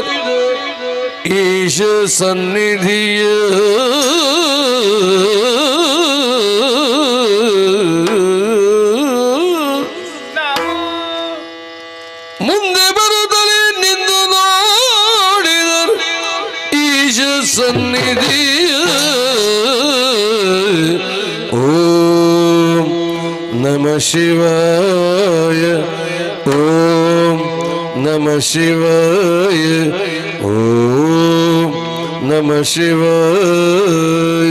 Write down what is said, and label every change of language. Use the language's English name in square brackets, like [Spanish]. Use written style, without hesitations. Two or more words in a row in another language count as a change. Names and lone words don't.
[Kannada] ಈಶ ಸನ್ನಿಧಿಯ ಮುಂದೆ ಬರುತ್ತಲೇ ನಿಂದು ನೋಡಿದರು ಈಶ ಸನ್ನಿಧಿಯ. [Sanskrit] ॐ नमः शिवाय, ॐ नमः शिवाय, ॐ नमः शिवाय.